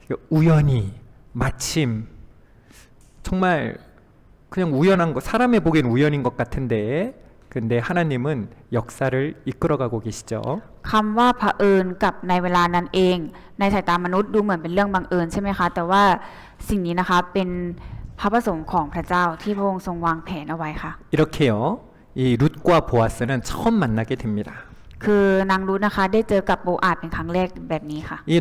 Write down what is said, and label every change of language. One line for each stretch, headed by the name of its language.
Korean: 우연히 마침 정말 그냥 우연한 거 사람의 보기엔 우연인 것 같은데 근데 하나님은 역사를 이끌어가고 계시죠.
Thai: คำว่าเผอิญกับในเวลานั้นเอง ในสายตามนุษย์ดูเหมือนเป็นเรื่องบังเอิญใช่ไหมคะแต่ว่าสิ่งนี้นะคะเป็นพระประสงค์ของพระเจ้าที่พระองค์ทรงวางแผนเอาไว้ค่ะ
Korean: 이렇게요. 이 룻과 보아스는 처음 만나게 됩니다.
Thai: คือนางรูทนะคะได้เจอกับโบอาดเป็นครั้งแรกแบบนี้ค่ะ